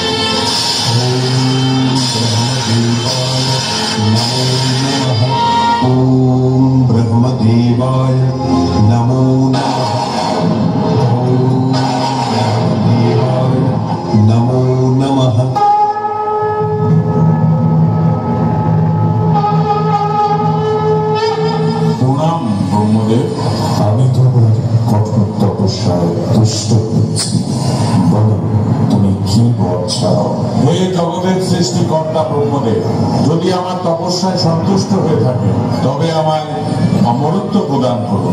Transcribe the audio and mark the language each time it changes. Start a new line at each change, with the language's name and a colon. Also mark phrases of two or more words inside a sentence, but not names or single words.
Sanskrit: ओम ब्रह्मदेवाय नमो नमः। ओम ब्रह्मदेवाय नमो नमः। नमो नमः।
Bangla: প্রণাম ব্রহ্মদেব। আমি তোমার কঠোর তপস্যায় তুষ্ট হচ্ছি, বলো তুমি কি বর চাও? হে জগতের সৃষ্টিকর্তা ব্রহ্মদেব, যদি আমার তপস্যায় সন্তুষ্ট হয়ে থাকে তবে আমায় অমরত্ব প্রদান করুন।